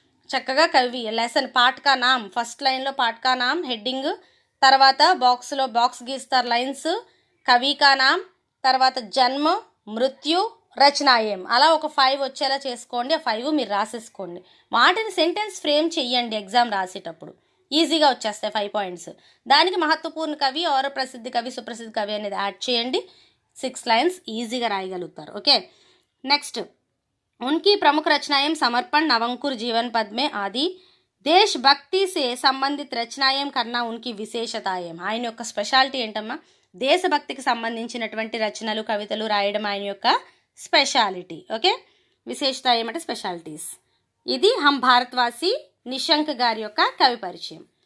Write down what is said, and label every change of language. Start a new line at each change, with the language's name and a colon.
Telugu: చక్కగా కవి లెసన్
Hindi: పాఠ్ కా నామ్,
Telugu: ఫస్ట్ లైన్లో పాఠ్ కా నామ్ హెడ్డింగ్, తర్వాత బాక్స్లో బాక్స్ గీస్తారు లైన్స్,
Hindi: కవి కా నామ్,
Telugu: తర్వాత జన్మ, మృత్యు, రచనాయం. అలా ఒక 5 వచ్చేలా చేసుకోండి. ఆ 5 మీరు రాసేసుకోండి. వాటిని సెంటెన్స్ ఫ్రేమ్ చెయ్యండి ఎగ్జామ్ రాసేటప్పుడు, ఈజీగా వచ్చేస్తాయి 5 పాయింట్స్. దానికి మహత్వపూర్ణ కవి ఆర్ ప్రసిద్ధ కవి, సుప్రసిద్ధ కవి అనేది యాడ్ చేయండి. 6 లైన్స్ ఈజీగా రాయగలుగుతారు.
Hindi: ఓకే, నెక్స్ట్ उनकी प्रमुख रचनाएं समर्पण, नवंकुर, जीवन पद में आदि. దేశభక్తి సే సంబంధిత రచనాయం కన్నా ఉనికి విశేషతాయం.
Telugu: ఆయన యొక్క స్పెషాలిటీ ఏంటమ్మా? దేశభక్తికి సంబంధించినటువంటి రచనలు, కవితలు రాయడం ఆయన యొక్క స్పెషాలిటీ. ఓకే, విశేషతాయం అంటే స్పెషాలిటీస్. ఇది హమ్ భారత్వాసి నిశంక్ గారి యొక్క కవి పరిచయం.